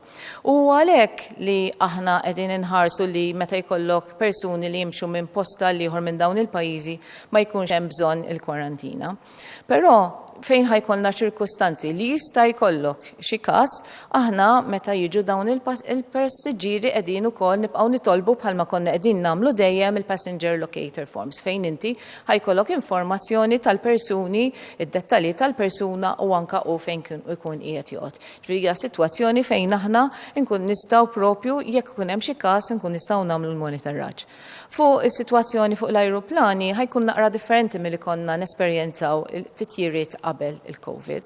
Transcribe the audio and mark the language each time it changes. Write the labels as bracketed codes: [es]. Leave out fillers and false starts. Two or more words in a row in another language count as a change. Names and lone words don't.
[mt] U għalhekk li aħna qegħdin inħarsu li meta jkollok persuni li jimxu minn posta li ieħor minn dawn il-pajjiżi ma jkunx hemm bżonn il-kwarantina. Però fejn ħajkollna ċirkustanzi li jista' jkollok xi każ, aħna meta jiġu dawn il-passiġġieri qegħdin ukoll nibqgħu nitolbu bħalma konna qegħdin nagħmlu dejjem il- [en] passenger locator forms [mt] fejn inti ħajkollok informazzjoni tal-persuni, id-dettalji tal-persuna u anke u fejn ikun qiegħed joqgħod. Ġifieri hija sitwazzjoni fejn aħna nkun nistgħu propju jekk ikun hemm xi każ nkun nistgħu nagħmlu l-monitoraġġ. Fuq is-sitwazzjoni fuq l-ajruplani ħajkun naqra differenti milli konna nesperjenzaw it-titjiriet qabel il-COVID.